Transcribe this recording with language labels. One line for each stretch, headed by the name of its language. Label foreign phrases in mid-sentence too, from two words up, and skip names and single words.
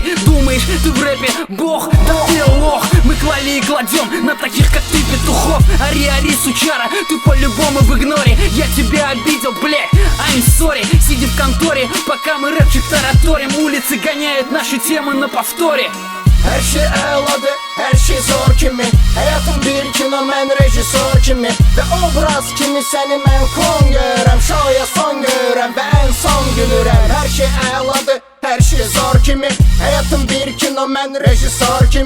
Russian: Думаешь, ты в рэпе бог? Да ты лох. Мы клали и кладем на таких, как ты, петухов. Ари, сучара, ты по-любому в игноре. Я тебя обидел, блять,
English: I'm sorry.
Russian: Сиди в конторе, пока мы рэпчик тараторим. Улицы гоняют наши темы на повторе.
Azerbaijani: Hər şey əladır, hər şey zor kimi. Həyatım bir kino, mən rejissor kimi. Və obraz kimi səni mən klon görəm. Şoya son görəm və ən son gülürəm. Hər şey əladır, hər şey zor kimi. Həyatım bir kino, mən rejissor kimi.